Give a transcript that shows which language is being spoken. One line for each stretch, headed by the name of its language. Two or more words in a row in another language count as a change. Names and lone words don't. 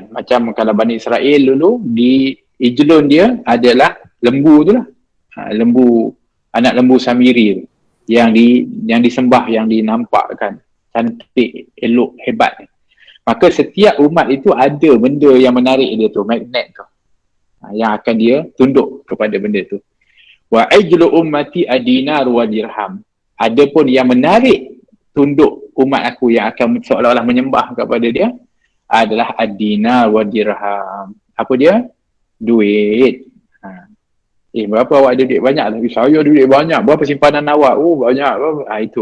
Malay: Macam kalau Bani Israel dulu, di ijlun dia adalah lembu tu lah, anak lembu Samiri tu, yang disembah, yang dinampakkan cantik, elok, hebat. Maka setiap umat itu ada benda yang menarik dia tu, magnet tu, yang akan dia tunduk kepada benda tu.
Arabic: Wa ajlu ummati adinar wa dirham.
Malay: Ada pun yang menarik tunduk umat aku yang akan seolah-olah menyembah kepada dia adalah
Arabic: adinar wa dirham.
Malay: Apa dia? Duit. Berapa awak ada duit banyak? Saya ada duit banyak. Berapa simpanan awak? Oh, banyak. Itu.